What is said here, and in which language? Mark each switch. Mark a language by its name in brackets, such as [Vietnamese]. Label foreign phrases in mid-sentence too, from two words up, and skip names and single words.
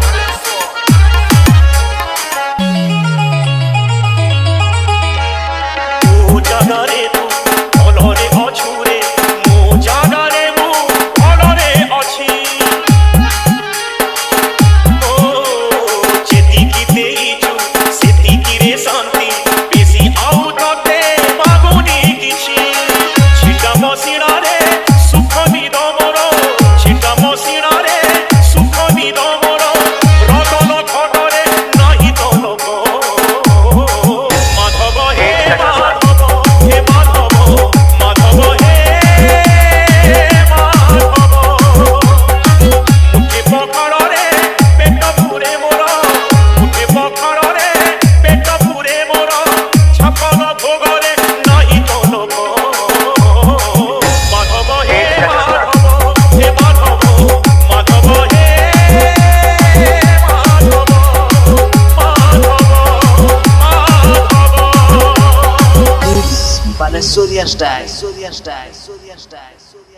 [Odia] ମୋ ଜାଗାରେ ତୁ ଭଲରେ ଅଛୁରେ ମୋ ଜାଗାରେ ମୁ ଭଲରେ ଅଛି ଓ ଯେତିକି ଦେଇଛୁ ସେତିକିରେ ଶାନ୍ତି ବେଶି ଆଉ ତତେ ମାଗୁନି କିଛି ଛିଟା ମସିଣାରେ ସୁଖ ନିଦ ମୋର ଛିଟା ମସିଣାରେ ସୁଖ ନିଦ ମୋର ରତନ ଖଟରେ ନାହିଁ ତ ଲୋଭ ମାଧବ ହେ ମାଧବ ହେ ମାଧବ ମାଧବ ହେ ମାଧବ माधव हे माधव ମୁଠେ ପଖାଳେ ପେଟ ପୂରେ ମୋର ମୁଠେ ପଖାଳେ ପେଟ ପୂରେ ମୋର ଛପନ ଭୋଗରେ ନାହିଁ ତ ଲୋଭ ମାଧବ ହେ ମାଧବ ହେ ମାଧବ ମାଧବ ହେ ମାଧବ ମାଧବ हे माधव माधव [English] Balessoria style